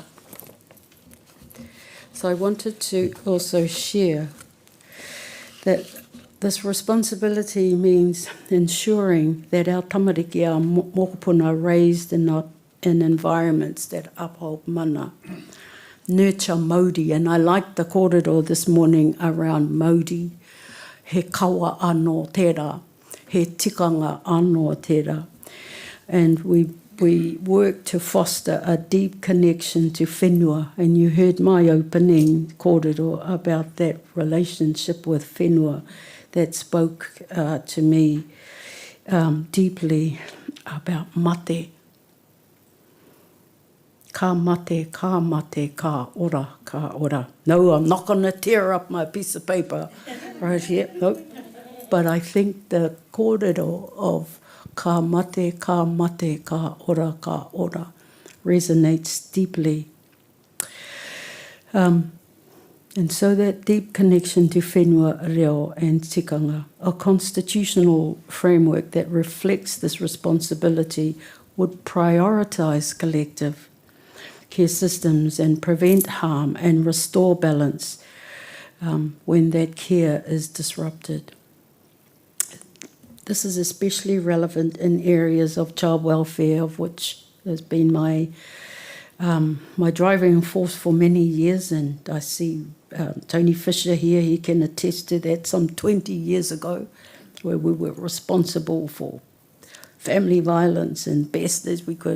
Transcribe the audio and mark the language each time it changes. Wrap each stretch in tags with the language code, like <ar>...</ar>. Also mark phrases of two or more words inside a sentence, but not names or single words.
<en>So I wanted to also share that this responsibility means ensuring that our tamariki, our mokopuna, are raised in environments that uphold mana, nurture Māori. And I liked the kōrero this morning around Māori.</en> <mi>He kawa anō tērā, he tikanga anō tērā.</mi> <en>And we work to foster a deep connection to whenua. And you heard my opening kōrero about that relationship with whenua that spoke to me deeply about mate.</en> <mi>Ka mate, ka mate, ka ora, ka ora.</mi> <en>No, I'm not going to tear up my piece of paper right here. Nope. But I think the kōrero of</en> <mi>ka mate, ka ora</mi> <en>resonates deeply. And so that deep connection to</en> <mi>whenua, reo</mi> <en>and tikanga, a constitutional framework that reflects this responsibility would prioritise collective care systems and prevent harm and restore balance when that care is disrupted. This is especially relevant in areas of child welfare, of which has been my driving force for many years, and I see Tony Fisher here, he can attest to that, some 20 years ago, where we were responsible for family violence and best as we could.</en>